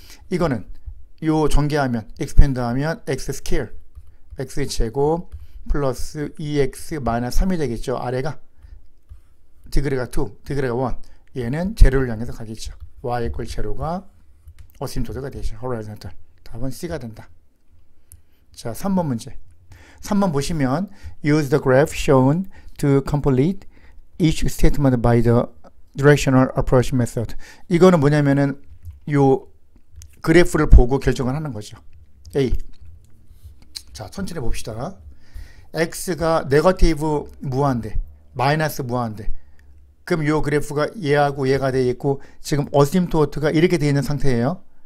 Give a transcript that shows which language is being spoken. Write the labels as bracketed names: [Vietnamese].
[Korean] 이거는 요 전개하면 expand 하면 x 스케일 x의 제곱 플러스 2x 마이너스 3이 되겠죠. 아래가 디그리가 2, 디그리가 1 얘는 제로를 향해서 가겠죠. y equal 제로가 어심토드가 되죠. horizontal 답은 C가 된다. 자, 3번 문제. 3번 보시면 [English] use the graph shown to complete each statement by the directional approach method. [Korean] 이거는 뭐냐면은 요 그래프를 보고 결정을 하는 거죠. A. 자, 천천히 봅시다. x가 네거티브 무한대, 마이너스 무한대. 그럼 요 그래프가 얘하고 얘가 되어 있고 지금 어심토트가 이렇게 되어 있는 상태예요.